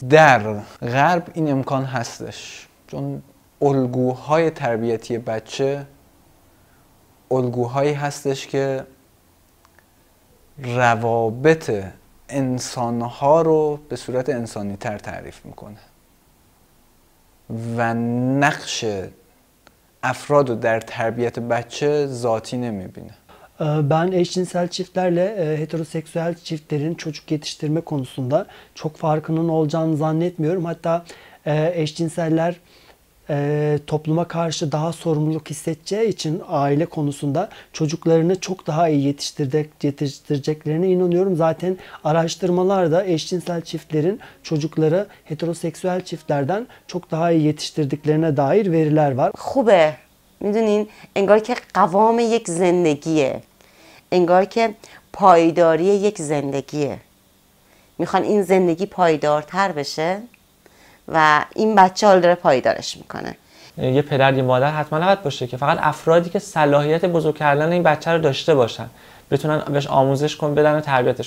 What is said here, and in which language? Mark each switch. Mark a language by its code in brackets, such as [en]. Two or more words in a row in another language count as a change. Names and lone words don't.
[fa] در غرب این امکان هستش چون الگوهای تربیتی بچه الگوهایی هستش که روابط انسانها رو به صورت انسانی تر تعریف میکنه و naqsh افراد رو در تربیت بچه ذاتی نمیبینه. [tr] Ben eşcinsel çiftlerle heteroseksüel çiftlerin çocuk yetiştirme konusunda çok farkının olacağını zannetmiyorum. Hatta eşcinseller topluma karşı daha sorumluluk hissedeceği için aile konusunda çocuklarını çok daha iyi yetiştireceklerine inanıyorum. Zaten araştırmalarda eşcinsel çiftlerin çocukları heteroseksüel çiftlerden çok daha iyi yetiştirdiklerine dair veriler var. [fa] خوبه. میدونین انگار که قوام یک زندگیه، انگار که پایداری یک زندگیه. میخوان این زندگی پایدارتر بشه و این بچه حال داره پایدارش میکنه. یه پدر یه مادر حتما نباید باشه که فقط افرادی که صلاحیت بزرگ کردن این بچه رو داشته باشن بتونن بهش آموزش کنن، بدن و تربیتش.